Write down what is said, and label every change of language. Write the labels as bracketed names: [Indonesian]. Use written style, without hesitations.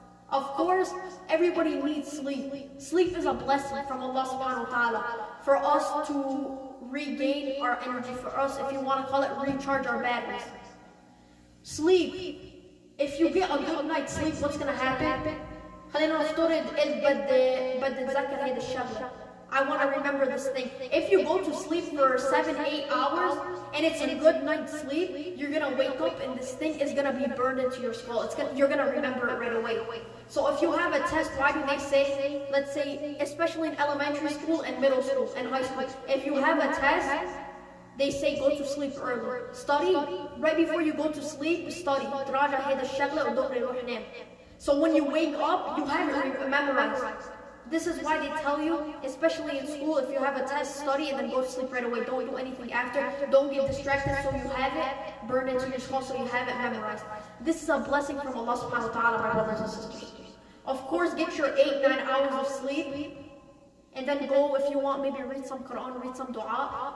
[English] Of course, everybody needs sleep. Sleep is a blessing from Allah subhanahu wa ta'ala for us to regain our energy, for us, if you want to call it, recharge our batteries. Sleep. If you get a good night's sleep, what's going to happen? [Arabic] خلينا نفترض بدي أتذكر هذا الشغلة. [English] I want to remember this thing. If you go to sleep for 7-8 hours and it's a good night's sleep, you're going to wake up and this thing is going to be burned into your skull. You're going to remember it right away. So if you have a test, why do they say, let's say, especially in elementary school and middle school and high school, if you have a test, they say go to sleep early. Study. Right before you go to sleep, study. [Arabic] تراجع هذا الشغلة وضروري روح نام. [English] So when you wake up, you have it memorized. This is why they tell you, especially in school, if you have a test, study and then go to sleep right away. Don't do anything after. Don't get distracted so you have it burned into your skull so you have it memorized. This is a blessing from Allah subhanahu wa ta'ala, my brothers and sisters. Of course, get your 8-9 hours of sleep and then go, if you want, maybe read some Quran, read some dua.